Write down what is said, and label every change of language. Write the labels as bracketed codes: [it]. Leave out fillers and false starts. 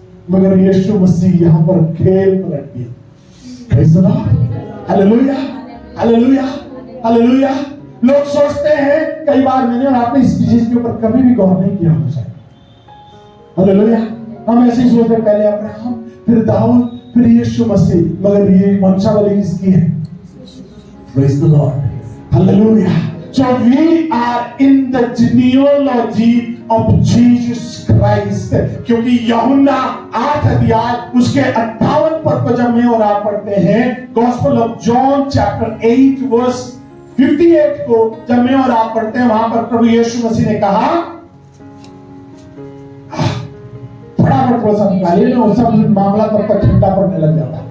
[hi] मगर यीशु मसीह यहाँ पर खेल पलट दिया। [en] praise the Lord, [hi] hallelujah, hallelujah, hallelujah. लोग सोचते हैं, कई बार मैंने और आपने इस चीज के ऊपर कभी भी गौर नहीं किया होगा। हालेलुया। हम ऐसे ही सोचते हैं पहले अब्राहम, फिर दाऊद, फिर यीशु मसीह, मगर ये वंशावली किसकी है? [en] Praise the Lord. Hallelujah. So we are in the genealogy of Jesus Christ. [hi] क्योंकि यूहन्ना 8 अध्याय उसके 58 पद को जब मैं और आप पढ़ते हैं, [en] Gospel of John chapter 8 verse 58 [hi] को जब मैं और आप पढ़ते हैं, वहां पर प्रभु यीशु मसीह ने कहा, फटाफट थोड़ा सा निकालिए ना, सब मामला तब तक ठंडा पड़ने लग जाता।